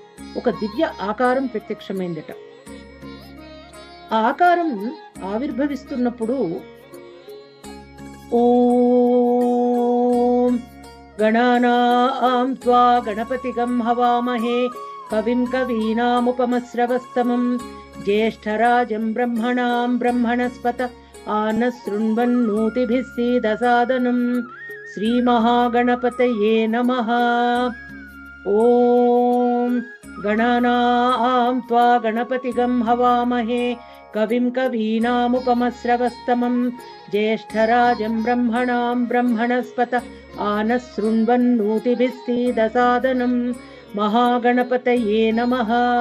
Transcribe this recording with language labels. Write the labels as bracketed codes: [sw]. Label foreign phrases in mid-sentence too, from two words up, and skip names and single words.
[te] ఒక దివ్య ఆకారం ప్రత్యక్షమైందట. ఆ ఆకారం ఆవిర్భవిస్తున్నప్పుడు [sa] ఓం గణానాం త్వా గణపతిగం హవామహే కవిం కవీనాముపమశ్రవస్తమం జ్యేష్ఠరాజం బ్రహ్మణాం బ్రహ్మణస్పత ఆనశృణ్వన్నోతిభిः सीदसादनं श्रीमहागणपतये नमः। ओम गणानां त्वा गणपतिगं हवामहे कविं कवीनामुपमश्रवस्तमं ज्येष्ठराजं ब्रह्मणां ब्रह्मणस्पत आनशृण्वन्नोतिभिः सीदसादनं महागणपतये नमः।